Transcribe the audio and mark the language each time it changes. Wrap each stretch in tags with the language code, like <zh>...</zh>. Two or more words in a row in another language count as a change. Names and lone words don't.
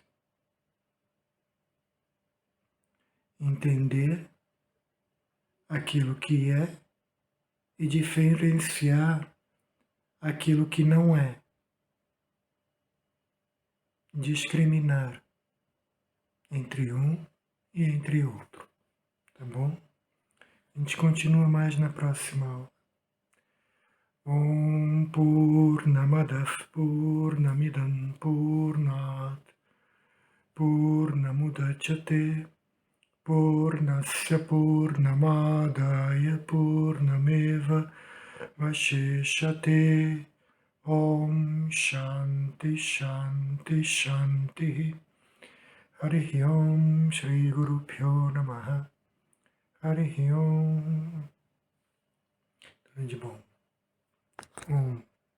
<pt>Entender aquilo que é e diferenciar aquilo que não é. Discriminar entre um e entre outro, tá bom? A gente continua mais na próxima aula.</pt> <sa>Om Purnamadah Purnamidam Purnat Purnamudachyate Purnasya Purnamadaya Purnameva Vashishate. Om Shanti Shanti Shanti. Harihi Om Shri Guru Pyo Namaha. Harihi Om.</sa> <pt>Tudo de bom. Om.</pt>